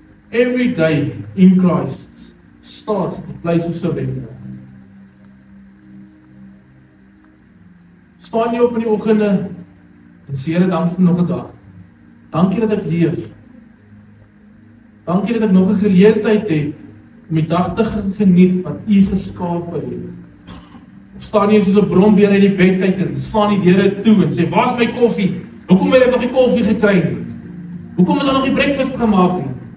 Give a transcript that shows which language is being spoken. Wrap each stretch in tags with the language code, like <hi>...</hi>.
<en>Every day in Christ starts at the place of surrender.</en> <af>Staan jy op in die oggende en sê Here, dankie vir nog 'n dag. Dankie dat ek leef. Dankie dat ek nog 'n geleentheid het om die dag te geniet wat U geskaap het. Of staan jy soos 'n brombeer uit die bed uit en slaan die deure toe en sê, "Waar's my koffie? Hoekom het ek nog nie koffie gekry nie? Hoekom is daar nog nie breakfast gemaak nie?"</af>